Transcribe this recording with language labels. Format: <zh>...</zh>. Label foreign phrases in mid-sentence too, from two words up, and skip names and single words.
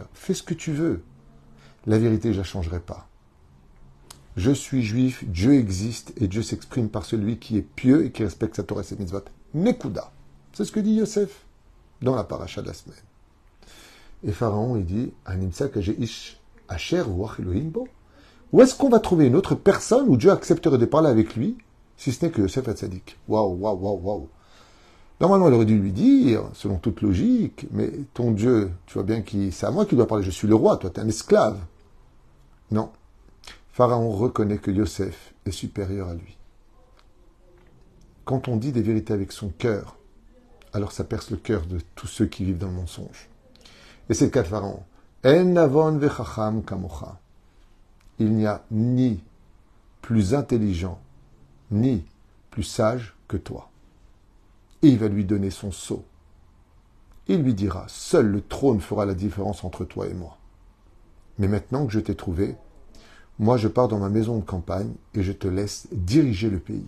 <fr>Fais ce que tu veux. La vérité, je ne la changerai pas. Je suis juif, Dieu existe et Dieu s'exprime par celui qui est pieux et qui respecte sa Torah et ses mitzvot. Nekuda. C'est ce que dit Yosef dans la paracha de la semaine. Et Pharaon, il dit,</fr> <he>הנמצא כזה איש אשר רוח אלוהים בו.</he> <fr>Où est-ce qu'on va trouver une autre personne où Dieu accepterait de parler avec lui, si ce n'est que Yosef Hatzadik? Waouh, waouh, waouh, waouh. Normalement, il aurait dû lui dire, selon toute logique, mais ton Dieu, tu vois bien que c'est à moi qui dois parler, je suis le roi, toi, tu es un esclave. Non. Pharaon reconnaît que Yosef est supérieur à lui. Quand on dit des vérités avec son cœur, alors ça perce le cœur de tous ceux qui vivent dans le mensonge. Et c'est le cas de Pharaon.</fr> <he>אין נבון וחכם כמוך.</he> <fr>Il n'y a ni plus intelligent, ni plus sage que toi. Et il va lui donner son sceau. Il lui dira, seul le trône fera la différence entre toi et moi. Mais maintenant que je t'ai trouvé, moi je pars dans ma maison de campagne et je te laisse diriger le pays.</fr>